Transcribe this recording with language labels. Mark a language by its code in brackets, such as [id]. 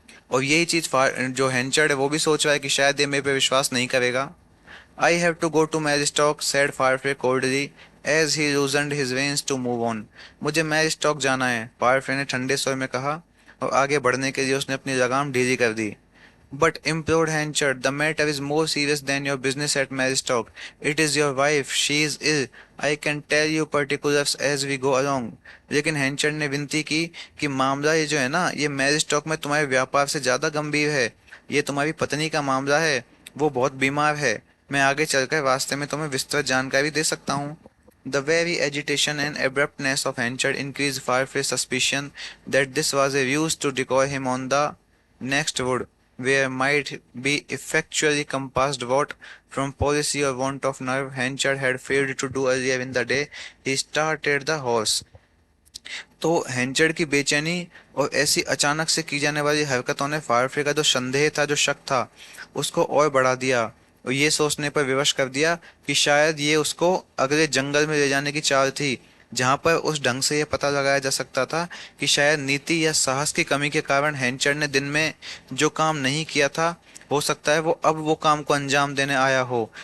[hi] और यही चीज जो हैंचर्ड है वो भी सोच रहा है कि शायद ये मेरे पे विश्वास नहीं करेगा। [en] I have to go to Maristock, said Firefrey coldly as he loosened his reins to move on. [hi] मुझे मैरिस्टॉक जाना है, फायरफ्रे ने ठंडे स्वर में कहा और आगे बढ़ने के लिए उसने अपनी लगाम ढीली कर दी। [en] But implored Henchard, the matter is more serious than your business at Maristock. It is your wife. She is ill. I can tell you particulars as we go along. [hi] लेकिन हैंचर्ड ने विनती की कि मामला ये जो है ना, ये मैरिस्टॉक में तुम्हारे व्यापार से ज्यादा गंभीर है। ये तुम्हारी पत्नी का मामला है। वो बहुत बीमार है। मैं आगे चलकर रास्ते में तुम्हें विस्तृत जानकारी दे सकता हूँ। [en] The very agitation and abruptness of Henchard increased Farfrey's suspicion that this was a ruse to decoy him on the next wood, where might be effectually compassed what, from policy or want of nerve, Henchard had failed to do earlier in the day. He started the horse. [hi] तो हैंचर्ड की बेचैनी और ऐसी अचानक से की जाने वाली हरकतों ने फायरफ्रे का जो संदेह था, जो शक था, उसको और बढ़ा दिया और ये सोचने पर विवश कर दिया कि शायद ये उसको अगले जंगल में ले जाने की चाल थी, जहां पर उस ढंग से यह पता लगाया जा सकता था कि शायद नीति या साहस की कमी के कारण हैंचर्ड ने दिन में जो काम नहीं किया था, हो सकता है वो अब वो काम को अंजाम देने आया हो।